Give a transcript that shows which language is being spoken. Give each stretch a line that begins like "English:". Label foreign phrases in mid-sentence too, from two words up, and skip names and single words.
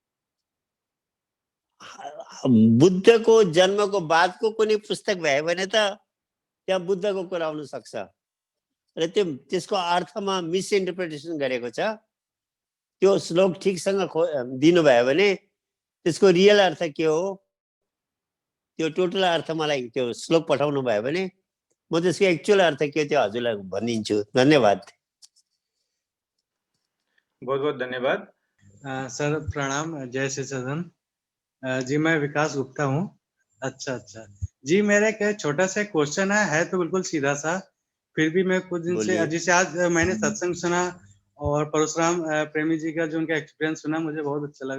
Nepali: बुद्धको जन्मको बादको कुनै पुस्तक भयो भने त त्यहाँ बुद्धको कुरा आउन सक्छ र त्यसको अर्थमा मिसइन्टरप्रिटेसन गरेको छ। त्यो श्लोक ठिकसँग दिनुभयो भने त्यसको रियल अर्थ के हो, त्यो टोटल अर्थ मलाई त्यो श्लोक पठाउनु भयो भने म त्यसको एक्चुअल अर्थ के हो त्यो हजुरलाई भनिदिन्छु। धन्यवाद।
Hindi: बहुत बहुत धन्यवाद। सर प्रणाम, जय श्री सदन जी। मैं विकास गुप्ता हूँ। अच्छा जी, मेरा एक छोटा सा क्वेश्चन है तो बिल्कुल सीधा सा, फिर भी मैं कुछ दिन से, जैसे आज मैंने सत्संग सुना और परशुराम प्रेमी जी का जो उनका एक्सपीरियंस सुना, मुझे बहुत अच्छा लगा।